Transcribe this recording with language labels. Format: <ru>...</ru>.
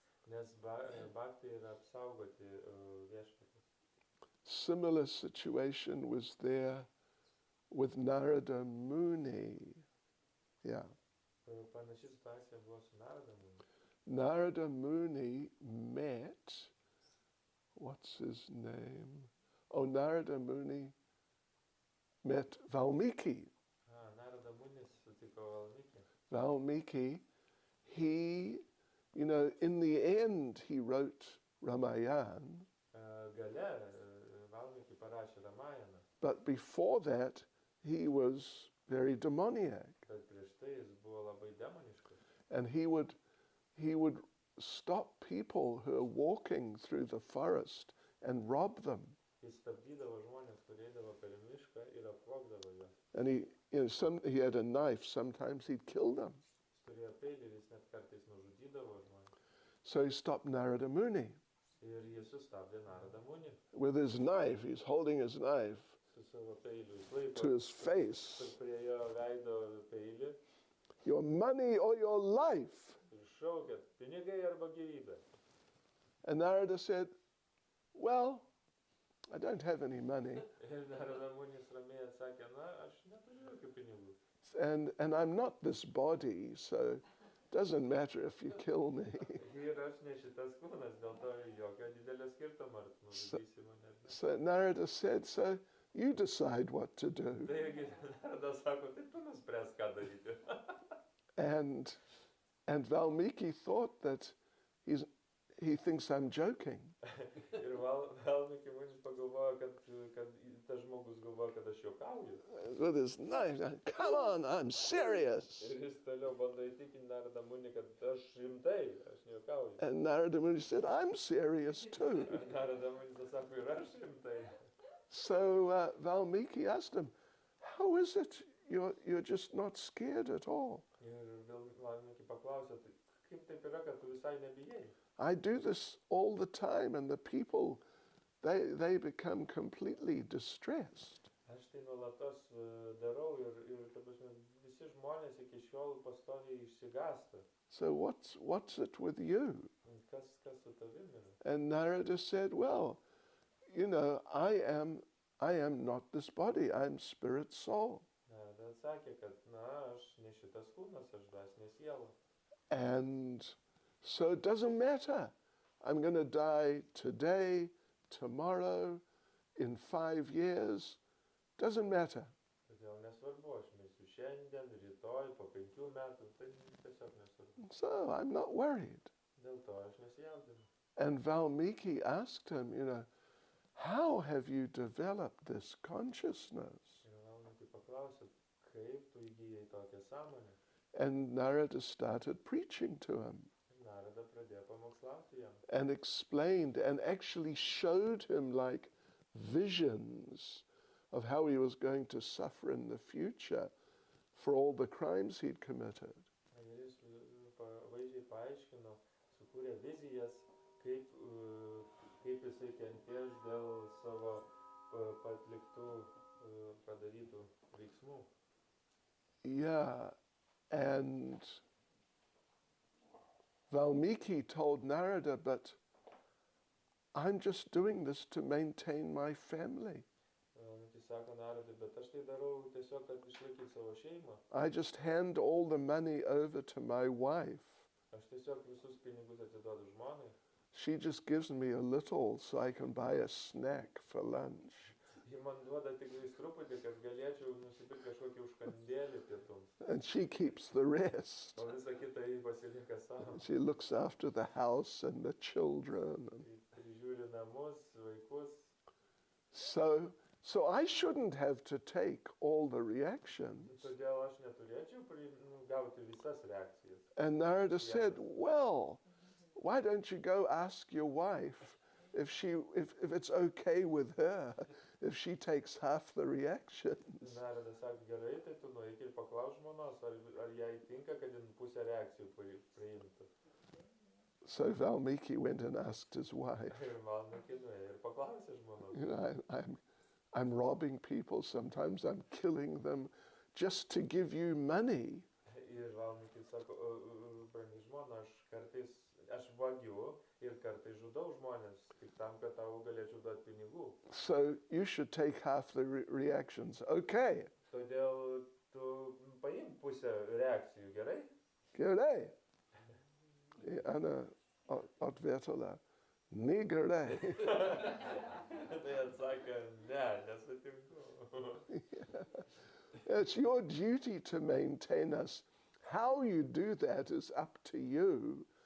<lt>Nes bhaktai yra apsaugoti viešpaties.</lt> <en>Similar situation was there with Narada Muni. Yeah.</en> <lt>Panaši situacija buvo su Narada Muni.</lt> <en>Narada Muni met, what's his name? Oh, Narada Muni met Valmiki.</en> <lt>Narada Munis sutiko Valmiki.</lt> <en>Valmiki, he, in the end, he wrote Ramayana.</en> <lt>Gale Valmiki parašė Ramajaną.</lt> <en>But before that, he was very demoniac.</en> <lt>Bet prieš tai jis buvo labai demoniškas.</lt> <en>And he would stop people who are walking through the forest and rob them.</en> <lt>Jis stabdydavo žmonės, kurie eidavo per mišką ir apvogdavo juos.</lt> <en>And he had a knife, sometimes he'd kill them.</en> <lt>Jis turėjo peilį ir jis net kartais nužudydavo žmonės.</lt> <en>So he stopped Narada Muni.</en> <lt>Ir jis sustabdė Narada Munį.</lt> <en>With his knife, he's holding his knife</en> <lt>Su savo peiliu jis laiko.</lt> <en>to his face.</en> <lt>Prie jo veido peilį.</lt> <en>Your money or your life.</en> <lt>Ir šaukė, pinigai arba gyvybė.</lt> <en>And Narada said, well, I don't have any money.</en> <lt>Ir Narada Munis ramiai atsakė, na, aš neturiu jokių pinigų.</lt> <en>And I'm not this body, so it doesn't matter if you kill me.</en> <lt>Ir aš ne šitas kūnas, dėl to jokio didelio skirtumo, ar nužudysi mane ar ne.</lt> <en>So Narada said, so you decide what to do.</en> <lt>Taigi Narada sako, tai tu nuspręs, ką daryti.</lt> <en>And Valmiki thought that he thinks I'm joking.</en> <lt>Ir Valmiki Munis pagalvojo, kad tas žmogus galvoja, kad aš juokauju.</lt> <en>With his knife, come on, I'm serious.</en> <lt>Ir jis toliau bando įtikinti Narada Munį, kad aš rimtai, aš nejuokauju.</lt> <en>And Narada Muni said, I'm serious too.</en> <lt>Narada Munis sako, ir aš rimtai.</lt> <en>So Valmiki asked him, how is it you're just not scared at all?</en> <lt>Ir Valmiki paklausė, tai kaip taip yra, kad tu visai nebijai?</lt> <en>I do this all the time, and the people, they become completely distressed.</en> <lt>Aš tai nuolatos darau ir ta prasme, visi žmonės iki šiol pastoviai išsigąsta.</lt> <en>So what's it with you?</en> <lt>Kas su tavim yra?</lt> <en>And Narada said, well, I am not this body, I'm spirit soul.</en> <lt>Narada atsakė, kad aš ne šitas kūnas, aš dvasinė siela.</lt> <en>And so it doesn't matter. I'm going to die today, tomorrow, in 5 years. Doesn't matter.</en> <lt>Todėl nesvarbu, aš mirsiu šiandien, rytoj, po 5 metų, tai tiesiog nesvarbu.</lt> <en>So I'm not worried.</en> <lt>Dėl to aš nesijaudinu.</lt> <en>And Valmiki asked him, how have you developed this consciousness?</en> <lt>Ir Valmiki paklausė, kaip tu įgyjai tokią sąmonę?</lt> <en>And Narada started preaching to him.</en> <lt>Narada pradėjo pamokslauti jam.</lt> <en>And explained and actually showed him like visions of how he was going to suffer in the future for all the crimes he'd committed.</en> <lt>Ir jis vaizdžiai paaiškino, sukūrė vizijas, kaip jisai kentės dėl savo atliktų, padarytų veiksmų.</lt> <en>Yeah, and Valmiki told Narada, but I'm just doing this to maintain my family.</en> <lt>Valmiki sako Naradai, bet aš tai darau tiesiog, kad išlaikyt savo šeimą.</lt> <en>I just hand all the money over to my wife.</en> <lt>Aš tiesiog visus pinigus atiduodu žmonai.</lt> <en>She just gives me a little so I can buy a snack for lunch.</en> <lt>Ji man duoda tik truputį, kad galėčiau nusipirkti kažkokį užkandėlį pietums.</lt> <en>And she keeps the rest.</en> <lt>O visą kitą ji pasilieka savo.</lt> <en>She looks after the house and the children.</en> <lt>Prižiūri namus, vaikus.</lt> <en>So I shouldn't have to take all the reactions.</en> <lt>Todėl aš neturėčiau gauti visas reakcijas.</lt> <en>And Narada said, well, why don't you go ask your wife if it's okay with her if she takes half the reactions?</en> <lt>Narada sako, gerai, tai tu nueik ir paklaus žmonos, ar jai tinka, kad jin pusę reakcijų priimtų.</lt> <en>So Valmiki went and asked his wife.</en> <lt>Ir Valmiki nuėjo ir paklausė žmonos.</lt> <en>I'm robbing people, sometimes I'm killing them just to give you money.</en> <lt>Ir Valmiki sako, brangi žmona, aš vagiu ir kartais žudau žmonės, tik tam, kad tau galėčiau duoti pinigų.</lt> <en>So you should take half the reactions. Okay,</en> <lt>Todėl tu paimk pusę reakcijų, gerai? Gerai. I Anna atvertala. Ni gerai. Tai atsakė, ne, nesutinku.</lt> <en>It's your duty to maintain us. How you do that is up to you.</en>